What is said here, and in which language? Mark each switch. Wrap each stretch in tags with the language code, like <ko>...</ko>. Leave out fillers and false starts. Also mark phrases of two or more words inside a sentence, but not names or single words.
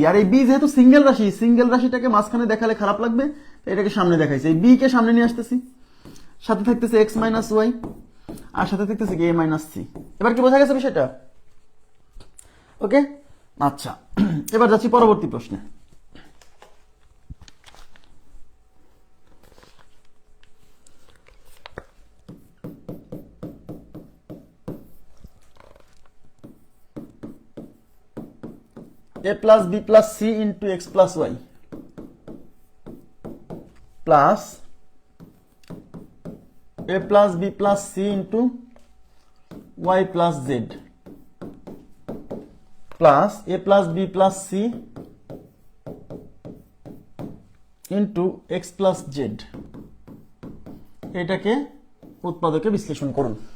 <bn>আর এই বি যেহেতু সিঙ্গেল রাশি, সিঙ্গেল রাশিটাকে মাঝখানে দেখালে খারাপ লাগবে, এটাকে সামনে দেখাইছে, এই বি কে সামনে নিয়ে আসতেছি, সাথে থাকতেছে</bn> <en>x minus y</en> <bn>আর সাথে থাকতেছে কি</bn> <en>a minus c.</en> <bn>এবার কি বোঝা গেছে বিষয়টা? ওকে, আচ্ছা, এবার যাচ্ছি পরবর্তী প্রশ্নে।</bn> <en>a plus b plus c into x plus y plus a plus b plus c into y plus z plus a plus b plus c into x plus z,</en> <bn>এটাকে উৎপাদকে বিশ্লেষণ করুন।</bn>